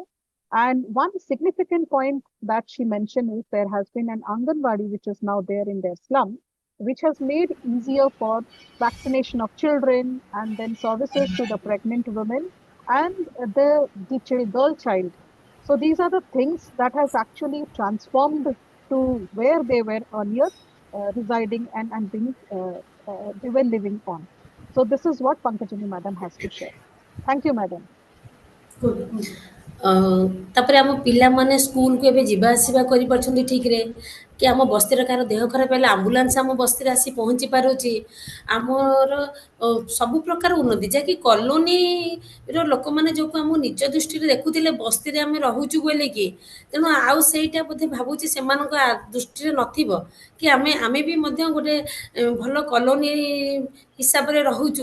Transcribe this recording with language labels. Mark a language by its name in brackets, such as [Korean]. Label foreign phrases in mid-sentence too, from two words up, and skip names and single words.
[English] And one significant point that she mentioned is there has been an Anganwadi, which is now there in their slum, which has made easier for vaccination of children and then services to the pregnant women and the girl child. So these are the things that has actually transformed to where they were earlier residing and being they were living on. So this is what Pankajini madam has to share. Thank you, madam. [Odia] ତାପରେ ଆମ ପିଲାମାନେ ସ୍କୁଲକୁ ଏବେ ଯିବା ଆସିବା କରିପାରୁଛନ୍ତି ଠିକ୍ରେ, କି ଆମ ବସ୍ତିର କାହାର ଦେହ ଖରାପ ହେଲେ ଆମ୍ବୁଲାନ୍ସ ଆମ ବସ୍ତିରେ ଆସି ପହଞ୍ଚି ପାରୁଛି। ଆମର ସବୁ ପ୍ରକାର ଉନ୍ନତି, ଯାହାକି କଲୋନୀର ଲୋକମାନେ ଯୋଉକୁ ଆମ ନିଜ ଦୃଷ୍ଟିରେ ଦେଖୁଥିଲେ ବସ୍ତିରେ ଆମେ ରହୁଛୁ ବୋଲିକି, ତେଣୁ ଆଉ ସେଇଟା ବୋଧେ ଭାବୁଛି ସେମାନଙ୍କ ଦୃଷ୍ଟିରେ ନଥିବ କି ଆମେ ବି ମଧ୍ୟ ଗୋଟେ ଭଲ କଲୋନୀ ହିସାବରେ ରହୁଛୁ।